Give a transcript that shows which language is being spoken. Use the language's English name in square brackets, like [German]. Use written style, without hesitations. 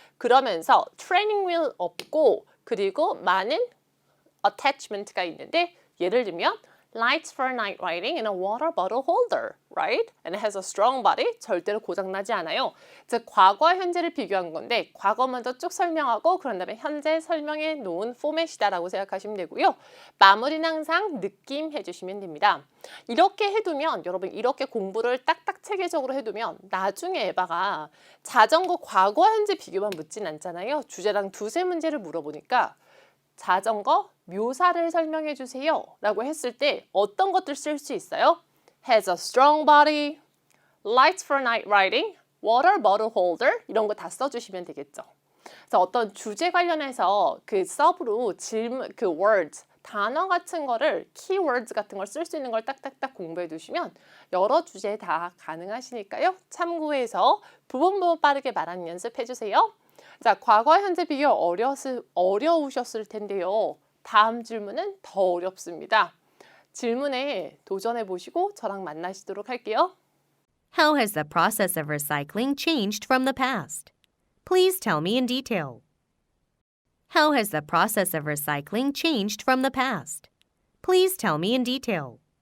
[Korean] 그러면서 트레이닝 휠 없고 그리고 많은 attachment가 있는데 예를 들면 lights for night riding in a water bottle holder, right? [English] And it has a strong body. [Korean] 절대로 고장나지 않아요. 즉 과거와 현재를 비교한 건데 과거 먼저 쭉 설명하고 그런 다음에 현재 설명해 놓은 포맷이다라고 생각하시면 되고요. 마무리는 항상 느낌 해주시면 됩니다. 이렇게 해두면 여러분 이렇게 공부를 딱딱 체계적으로 해두면 나중에 에바가 자전거 과거와 현재 비교만 묻진 않잖아요. 주제랑 두세 문제를 물어보니까 자전거 묘사를 설명해 주세요 라고 했을 때 어떤 것들 쓸 수 있어요? [English] has a strong body, lights for night riding, water bottle holder 이런 거 다 써주시면 되겠죠. [Korean] 그래서 어떤 주제 관련해서 그 서브로 질문, 그 words, 단어 같은 거를 keywords 같은 걸 쓸 수 있는 걸 딱딱딱 공부해 두시면 여러 주제 다 가능하시니까요. 참고해서 부분 빠르게 말하는 연습해 주세요. 자, 과거와 현재 비교 어려우셨을 텐데요. 다음 질문은 더 어렵습니다. 질문에 도전해 보시고 저랑 만나시도록 할게요. [English] How has the process of recycling changed from the past? Please tell me in detail. How has the process of recycling changed from the past? Please tell me in detail.